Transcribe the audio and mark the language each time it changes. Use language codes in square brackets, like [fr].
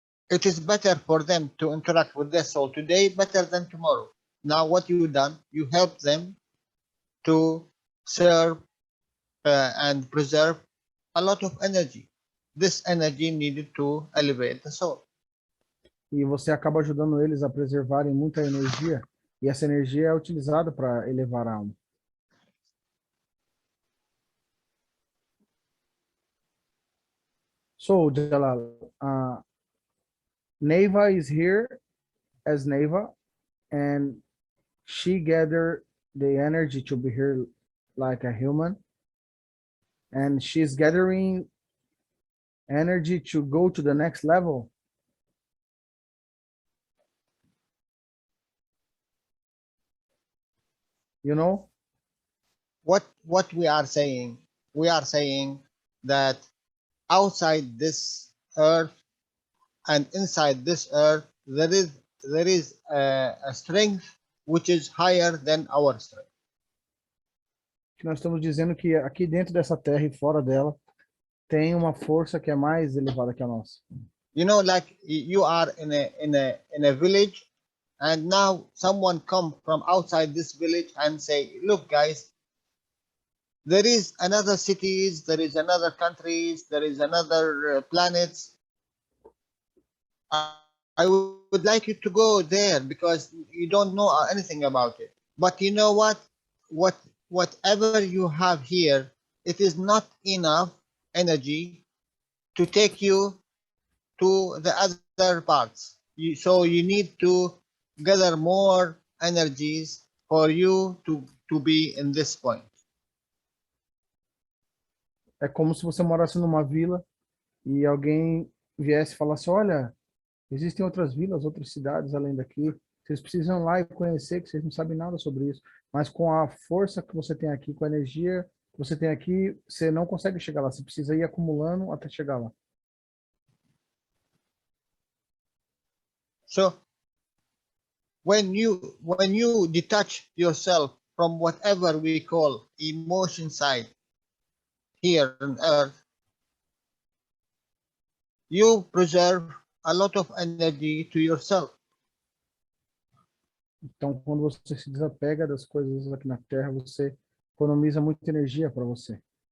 [en] It is better for them to interact with their soul today better than tomorrow. Now what you've done, you help them to serve and preserve a lot of energy. This energy needed to elevate the soul. [pt] E você acaba ajudando eles a preservarem muita energia, e essa energia é utilizada para elevar a alma. [en] So, Jalal, Neva is here as Neva, and she gathered the energy to be here like a human, and she's gathering energy to go to the next level. You know? What we are saying that outside this earth and inside this earth there is a strength which is higher than our strength. [pt] Nós estamos dizendo que aqui dentro dessa terra e fora dela tem uma força que é mais elevada que a nossa. [en] Like you are in a village, and now someone come from outside this village and say, look guys, there is another cities, there is another countries, there is another planets. I would like you to go there because you don't know anything about it. But you know what? Whatever you have here, it is not enough energy to take you to the other parts. So you need to gather more energies for you to be in this point. [pt] É como se você morasse numa vila e alguém viesse e falasse, olha, existem outras vilas, outras cidades além daqui, vocês precisam ir lá e conhecer, que vocês não sabem nada sobre isso, mas com a força que você tem aqui, com a energia você tem aqui, você não consegue chegar lá, você precisa ir acumulando até chegar lá. [en] So when you detach yourself from whatever we call emotion side here on earth, you preserve a lot of energy to yourself. [pt] Então, quando você se desapega das coisas aqui na Terra, você economiza muita energia para você.